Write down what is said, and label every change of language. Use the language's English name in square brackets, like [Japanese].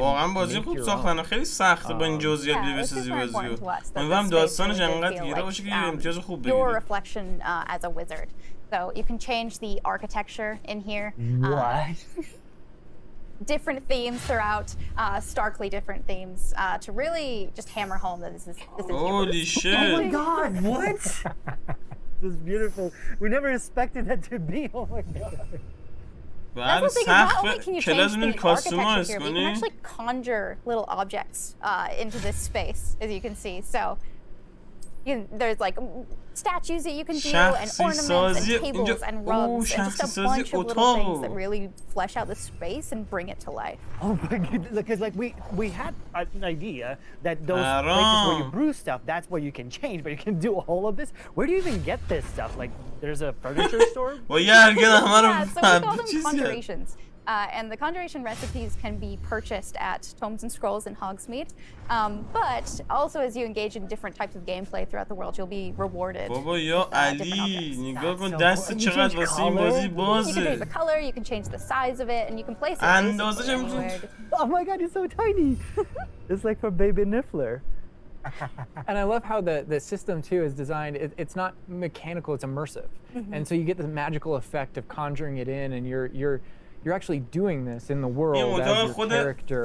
[Persian] واقعا بازی خوب ساختن خیلی سخته با این جزئیات بسازی بازیو امیدوارم داستانش انقدر گیره باشه که امتیاز خوب بگیره [English] your reflection as a wizard. So you can change the architecture in here. What? Different themes throughout, starkly different themes, to really just hammer home that this is holy shit. Oh my God, what? This is beautiful. We never expected that to be. Oh my God. [Persian] بعد سقف کلاس میری کاستومایز کنی. [English] You can actually conjure little objects into this space, as you can see. So there's like statues that you can do, and ornaments, and tables, and rugs, and just a bunch of little things that really flesh out the space and bring it to life. Oh my goodness, because like we had an idea that those places where you brew stuff, that's where you can change, but you can do all of this. Where do you even get this stuff? Like, there's a furniture store? Yeah, so we call them conjurations. And the conjuration recipes can be purchased at Tomes and Scrolls in Hogsmeade. But also as you engage in different types of gameplay throughout the world, you'll be rewarded. [Persian] بابا یا علی نگاه کن دست چقدر واسه این بازی بازه. [English] You can change the color, you can change the size of it, and you can place it [Persian] اندازش [English] anywhere. Oh my god, it's so tiny! It's like for baby Niffler. And I love how the system too is designed. It's not mechanical; it's immersive, and so you get the magical effect of conjuring it in, and you're actually doing this in the world as your character.